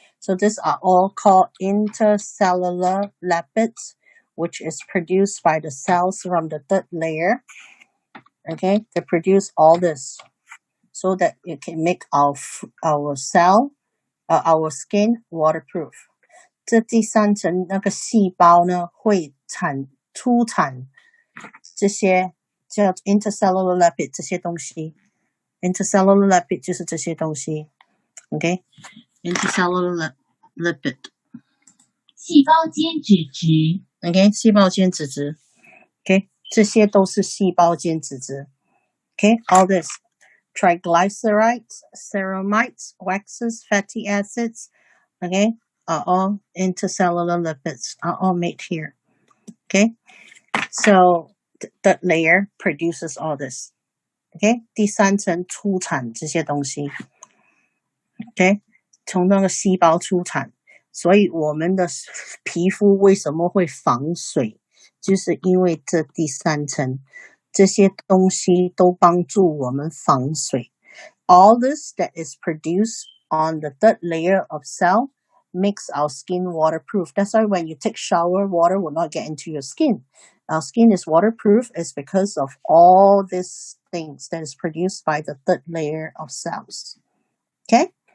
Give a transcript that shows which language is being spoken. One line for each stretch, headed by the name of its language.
English: So these are all called intercellular lipids, which is produced by the cells from the third layer. Okay, they produce all this so that it can make our skin waterproof.
Chinese: 这第3层那个细胞呢，会出产这些叫 intercellular lipid 这些东西。 Intercellular lipid 就是这些东西 ，OK？
English: Intercellular lipid
Chinese: 细胞间脂质
English: ，OK？
Chinese: 细胞间脂质 ，OK？ 这些都是细胞间脂质
English: ，OK？ All this triglycerides, ceramides, waxes, fatty acids, okay, are all intercellular lipids, are all made here, okay? So the layer produces all this.
Chinese: OK， 第3层出产这些东西 ，OK， 从那个细胞出产，所以我们的皮肤为什么会防水，就是因为这第3层这些东西都帮助我们防水。
English: All this that is produced on the third layer of cell makes our skin waterproof. That's why when you take shower, water will not get into your skin. Our skin is waterproof is because of all these things that is produced by the third layer of cells. Okay?